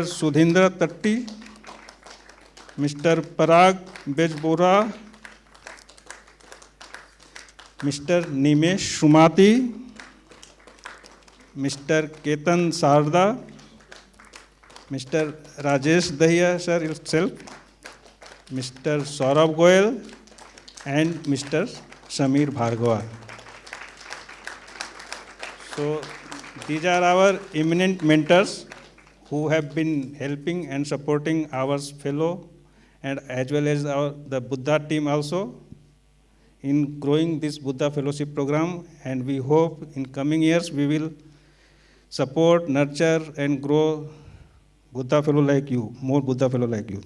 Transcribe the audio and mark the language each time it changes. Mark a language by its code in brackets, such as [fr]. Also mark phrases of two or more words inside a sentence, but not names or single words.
[en] Sudhindra Tatti, Mr. Parag Bejbora, Mr. Nimesh Shumati, Mr. Ketan Sarda, Mr. Rajesh Dahiya sir himself, Mr. Saurabh Goyal, and Mr. Samir Bhargava. So these are our eminent mentors who have been helping and supporting our fellow and as well as the Buddha team also in growing this Buddha Fellowship program, and we hope in coming years we will support, nurture and grow Buddha Fellow like you, more Buddha Fellow like you.